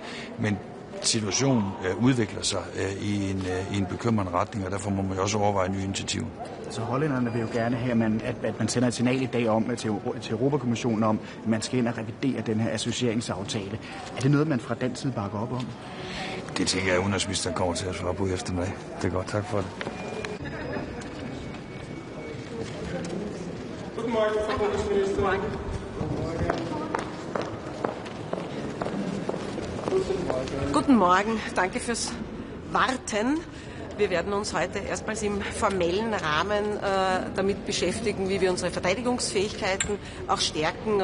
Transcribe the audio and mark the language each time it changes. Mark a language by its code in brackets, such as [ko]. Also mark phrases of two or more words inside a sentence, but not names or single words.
[da] Men situationen udvikler sig i en bekymrende retning, og derfor må man jo også overveje nye initiativer. Så hollænderne vil jo gerne have, at man sender et signal i dag om til Europakommissionen om, at man skal ind og revidere den her associeringsaftale. Er det noget, man fra den side bakker op om? Det tænker jeg, at udenrigsministeren kommer til at svare på i eftermiddag. Det er godt. Tak for det. [de] Guten Morgen, danke fürs Warten. Wir werden uns heute erstmals im formellen Rahmen damit beschäftigen, wie wir unsere Verteidigungsfähigkeiten auch stärken.